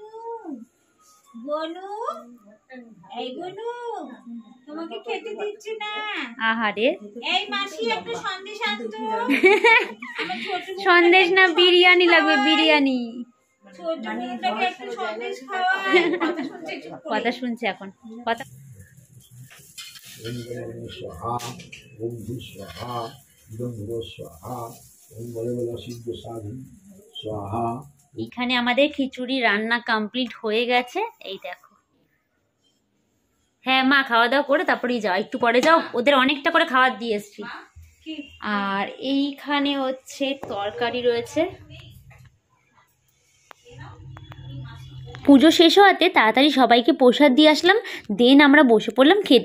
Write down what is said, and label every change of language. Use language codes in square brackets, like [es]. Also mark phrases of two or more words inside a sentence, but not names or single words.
[bn] আহারে, সন্দেশ না বিরিয়ানি লাগবে? বিরিয়ানি কথা শুনছে এখন। কথা [sa] स्वाहा ओम भू स्वाहा इदं भुव स्वाहा ओम बले बले सिद्ध साधु स्वाहा। [bn] এখানে আমাদের খিচুড়ি রান্না কমপ্লিট হয়ে গেছে। এই দেখো। হ্যাঁ মা, খাওয়া দাওয়া করে তারপরেই যাও, একটু পরে যাও, ওদের অনেকটা করে খাবার দিয়ে এসছি। আর এইখানে হচ্ছে তরকারি রয়েছে। পুজো শেষ হওয়াতে তাড়াতাড়ি সবাইকে প্রসাদ দিয়ে আসলাম, দেন আমরা বসে পড়লাম খেতে।